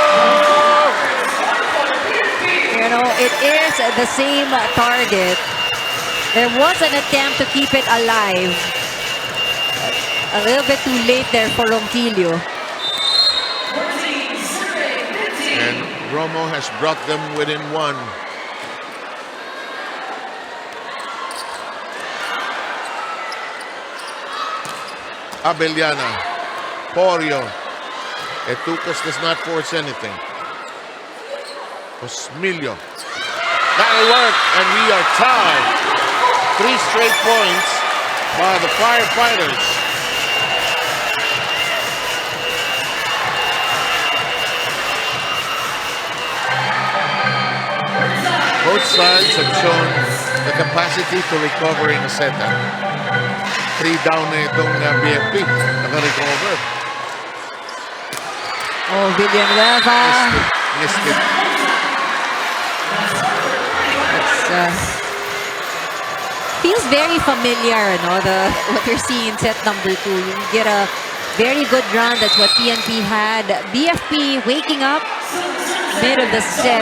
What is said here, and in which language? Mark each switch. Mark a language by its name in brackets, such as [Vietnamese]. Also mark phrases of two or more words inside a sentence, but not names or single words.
[English] You know, it is the same target. There was an attempt to keep it alive. A little bit too late there for Ronquillo. And Romo has brought them within one. Abellana, Porio. Etucas does not force anything. Osmilio. That'll work, and we are tied. 3 straight points by the Firefighters. Both sides have shown the capacity to recover in a setup. [Filipino] 3 down na itong BFP. Naka-recover. [English] Oh, Villanueva. Missed it. Feels very familiar, no? What you're seeing in set number 2. You get a very good run. That's what PNP had. BFP waking up mid of the set.